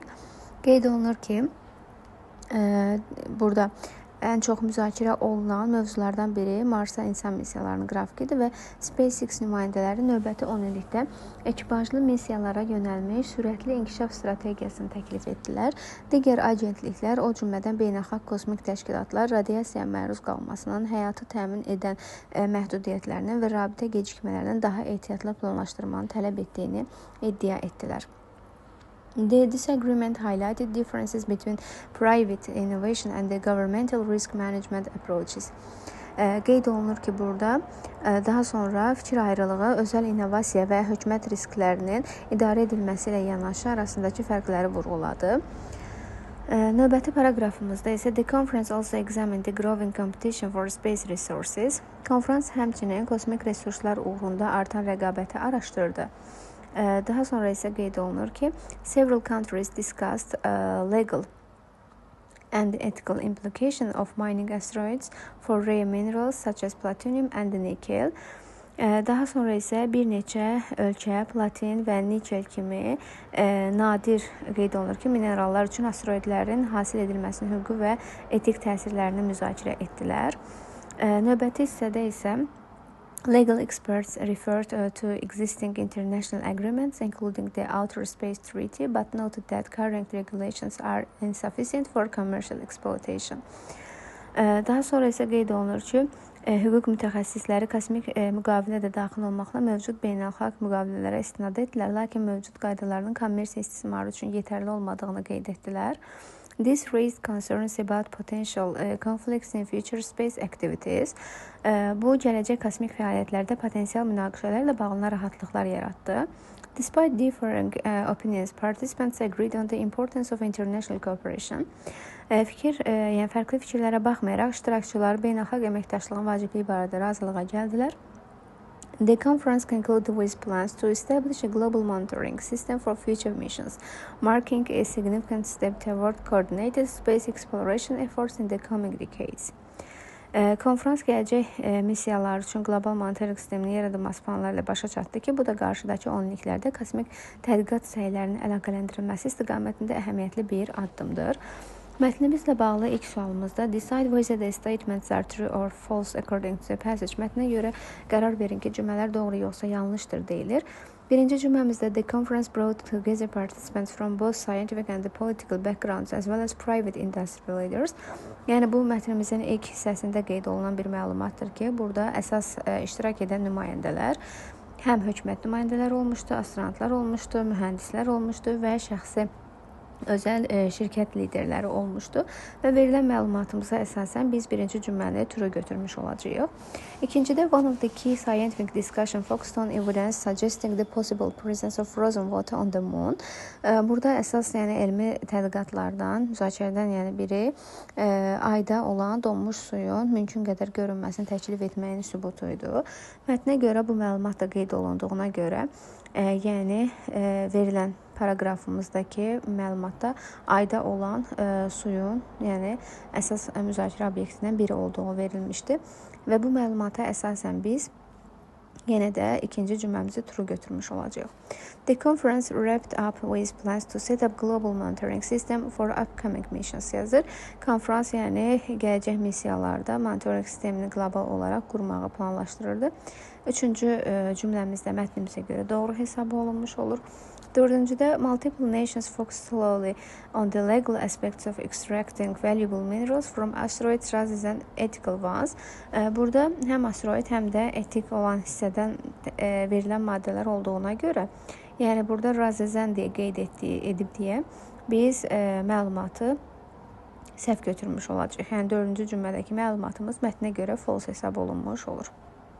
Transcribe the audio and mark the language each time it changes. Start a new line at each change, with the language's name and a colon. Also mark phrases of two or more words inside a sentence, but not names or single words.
Azerbaijani: Qeyd olunur ki, burada ən çox müzakirə olunan mövzulardan biri Marsa insan missiyalarının qrafikidir və SpaceX nümayəndələri növbəti 10 illikdə ekipajlı missiyalara yönəlmiş sürətli inkişaf strategiyasını təklif etdilər. Digər agentliklər, o cümlədən beynəlxalq kosmik təşkilatlar radiasiyaya məruz qalmasının, həyatı təmin edən məhdudiyyətlərinin və rabitə gecikmələrinin daha ehtiyatlı planlaşdırmanı tələb etdiyini iddia etdilər.
English: The disagreement highlighted differences between private innovation and the governmental risk management approaches.
Azerbaijani: Qeyd olunur ki, burada daha sonra fikir ayrılığı özəl innovasiya və hökumət risklərinin idarə edilməsi ilə yanaşı arasındakı fərqləri vurğuladı. Növbəti paraqrafımızda isə
English: the conference also examined the growing competition for space resources.
Azerbaijani: Konferans həmçinin kosmik resurslar uğrunda artan rəqabəti araşdırdı. Daha sonra isə qeyd olunur ki,
English: several countries discussed legal and ethical implication of mining asteroids for rare minerals such as platinum and nickel.
Azerbaijani: Daha sonra isə bir neçə ölkə platin və nikel kimi nadir qeyd olunur ki, minerallar üçün asteroidlərin hasil edilməsinin hüquqi və etik təsirlərini müzakirə etdilər. Növbəti hissədə isə
English: legal experts referred to existing international agreements, including the Outer Space Treaty, but noted that current regulations are insufficient for commercial exploitation.
Azerbaijani: Daha sonra isə qeyd olunur ki, hüquq mütəxəssisləri kosmik müqavilə də daxil olmaqla mövcud beynəlxalq müqavilələrə istinad etdilər, lakin mövcud qaydaların kommersiya istismarı üçün yetərli olmadığını qeyd etdilər.
English: This raised concerns about potential conflicts in future space activities.
Azerbaijani: Bu, gələcək kosmik fəaliyyətlərdə potensial münaqişələrlə bağlı narahatlıqlar yaratdı.
English: Despite differing opinions, participants agreed on the importance of international cooperation.
Azerbaijani: Yəni fərqli fikirlərə baxmayaraq, iştirakçılar beynəlxalq əməkdaşlığın vacibliyi barədə razılığa gəldilər.
English: The conference concluded with plans to establish a global monitoring system for future missions, marking a significant step toward coordinated space exploration efforts in the coming decades.
Azerbaijani: Konferans gələcək missiyalar üçün qlobal monitoring sisteminin yaradılması planları ilə başa çatdı ki, bu da qarşıdakı 10 illiklərdə kosmik tədqiqat səylərinin əlaqələndirilməsi istiqamətində əhəmiyyətli bir addımdır. Mətnimizlə bağlı ilk sualımızda
English: decide whether the statements are true or false according to the passage.
Azerbaijani: Mətnə görə qərar verin ki, cümlələr doğru yoxsa yanlışdır deyilir. Birinci cümləmizdə
English: the conference brought together participants from both scientific and the political backgrounds as well as private industry leaders.
Azerbaijani: Yəni bu mətnimizin ilk hissəsində qeyd olunan bir məlumatdır ki, burada əsas iştirak edən nümayəndələr həm hökumət nümayəndələri olmuşdu, astronavtlar olmuşdu, mühəndislər olmuşdu və şəxsi özəl şirkət liderləri olmuşdu və verilən məlumatımıza əsasən biz birinci cümləni true götürmüş olacağıq.
English: İkincidə one of the key scientific discussion focused on evidence suggesting the possible presence of frozen water on the moon.
Azerbaijani: Burada əsas elmi tədqiqatlardan, müzakirədən biri ayda olan donmuş suyun mümkün qədər görünməsini təklif etməyin sübutuydu. Mətnə görə bu məlumat da qeyd olunduğuna görə, verilən paraqrafımızdakı məlumatda ayda olan suyun, əsas müzakirə obyektindən biri olduğu verilmişdi və bu məlumata əsasən biz yenə də ikinci cümləmizi true götürmüş olacağıq.
English: The conference wrapped up with plans to set up global monitoring system for upcoming missions yazır.
Azerbaijani: Konferans gələcək missiyalarda monitoring sistemini qlobal olaraq qurmağı planlaşdırırdı. Üçüncü cümləmizdə mətnimizə görə doğru hesab olunmuş olur.
English: Dördüncüdə multiple nations focus slowly on the legal aspects of extracting valuable minerals from asteroids rather than ethical ones.
Azerbaijani: Burada həm asteroid, həm də etik olan hissədən verilən maddələr olduğuna görə, burada
English: rather than
Azerbaijani: deyə qeyd edib deyə biz məlumatı səhv götürmüş olacaq. Yəni dördüncü cümlədəki məlumatımız mətnə görə false hesab olunmuş olur.